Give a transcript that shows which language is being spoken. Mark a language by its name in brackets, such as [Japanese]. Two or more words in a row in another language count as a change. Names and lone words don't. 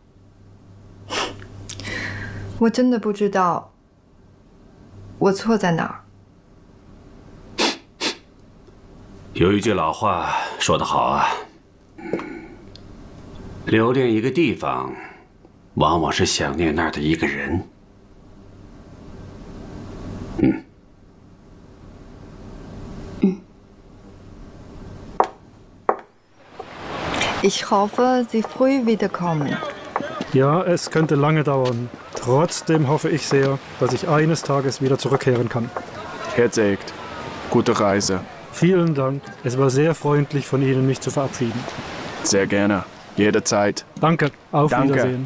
[Chinese] 我真的不知道我错在哪儿。有一句老话说得好啊，留恋一个地方，往往是想念那儿的一个人。 [German] Ich hoffe, Sie früh wiederkommen. Ja, es könnte lange dauern. Trotzdem hoffe ich sehr, dass ich eines Tages wieder zurückkehren kann. Herr Zegt, gute Reise. Vielen Dank. Es war sehr freundlich von Ihnen, mich zu verabschieden. Sehr gerne. Jederzeit. Danke. Auf Wiedersehen.